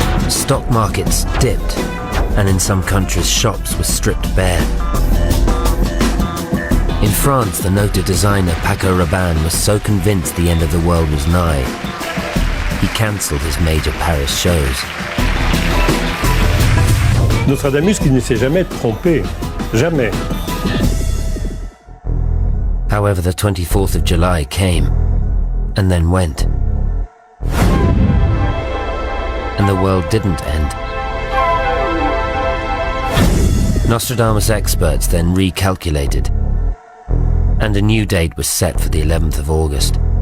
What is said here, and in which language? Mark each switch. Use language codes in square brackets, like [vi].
[en] Stock markets dipped, and in some countries shops were stripped bare. In France, the noted designer Paco Rabanne was so convinced the end of the world was nigh, he cancelled his major Paris shows. [fr] Nostradamus qui ne s'est jamais trompé. Jamais. [en] However, the 24th of July came, and then went. And the world didn't end. Nostradamus experts then recalculated, and a new date was set for the 11th of August.